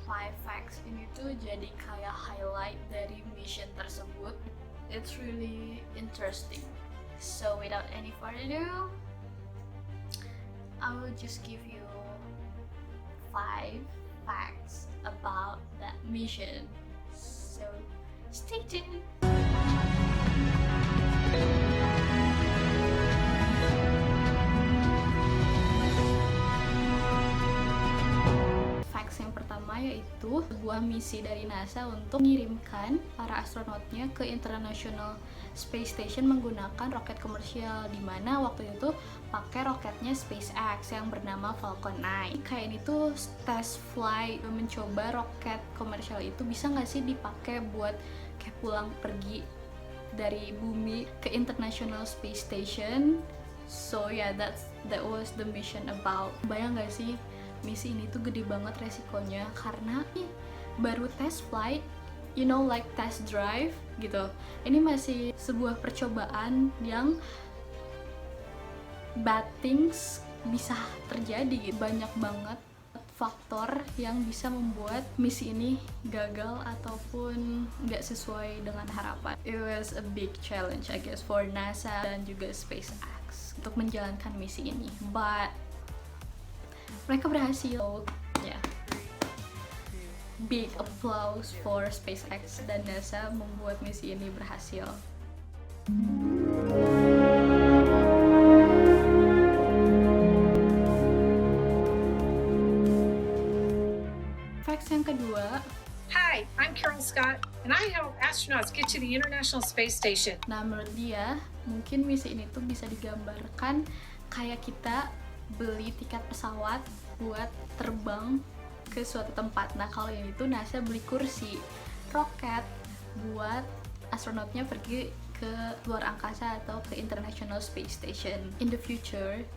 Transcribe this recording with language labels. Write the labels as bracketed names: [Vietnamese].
[Indonesian] 5 facts ini tuh jadi kayak highlight dari mission tersebut. [English] It's really interesting. So without any further ado, I will just give you 5 facts about that mission. So stay tuned. [Indonesian] Facts yang pertama yaitu sebuah misi dari NASA untuk mengirimkan para astronotnya ke International Space Station menggunakan roket komersial, di mana waktu itu pakai roketnya SpaceX yang bernama Falcon 9. Kayak ini tuh test flight, mencoba roket komersial itu bisa nggak sih dipakai buat kayak pulang pergi dari bumi ke International Space Station. [English] So that was the mission about. [Indonesian] Bayang nggak sih, misi ini tuh gede banget resikonya karena baru test flight, [English] like test drive [Indonesian] gitu. Ini masih sebuah percobaan yang [English] bad things [Indonesian] bisa terjadi. Banyak banget faktor yang bisa membuat misi ini gagal ataupun nggak sesuai dengan harapan. [English] It was a big challenge, I guess, for NASA [Indonesian] dan juga SpaceX untuk menjalankan misi ini. [English] But [Indonesian] mereka berhasil. [English] Big applause for [Indonesian] SpaceX dan NASA membuat misi ini berhasil. Facts yang kedua. [English] Hi, I'm Carol Scott, and I help astronauts get to the International Space Station. [Indonesian] Nah, menurut dia, mungkin misi ini tuh bisa digambarkan kayak kita beli tiket pesawat buat terbang ke suatu tempat. Nah, kalau yang itu NASA beli kursi roket buat astronotnya pergi ke luar angkasa atau ke International Space Station [English] in the future.